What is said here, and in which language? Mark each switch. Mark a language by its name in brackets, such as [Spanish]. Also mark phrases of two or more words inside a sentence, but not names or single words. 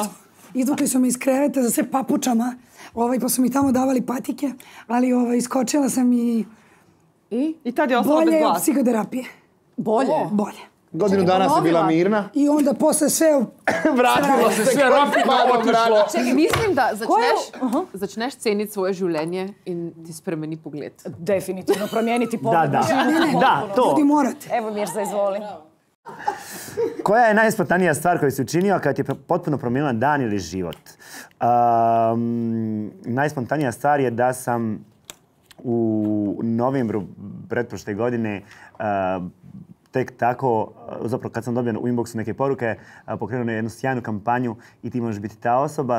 [Bosnian] Izvukli su me iz kreveta za sve papučama, pa su mi tamo davali patike, ali iskočila sam I tad je ostalo bez bolje od glasa. psihoterapije. Bolje? Bolje. Godinu dana si bila mirna. I onda posle sve... Vratilo se sve rapidno otišlo. Čekaj, [Slovenian] mislim da začneš ceniti svoje življenje in ti spremeni pogled. [Bosnian] Definitivno, promijeniti pogled. Da, to. Ljudi morate. Evo Mirza, izvoli. Koja je najspontanija stvar koju si učinio kad ti je potpuno promijenila dan ili život? Najspontanija stvar je da sam u novembru pretprošle godine tek tako, zapravo kad sam dobio u inboxu neke poruke, pokrenuo jednu sjajnu kampanju i ti možeš biti ta osoba.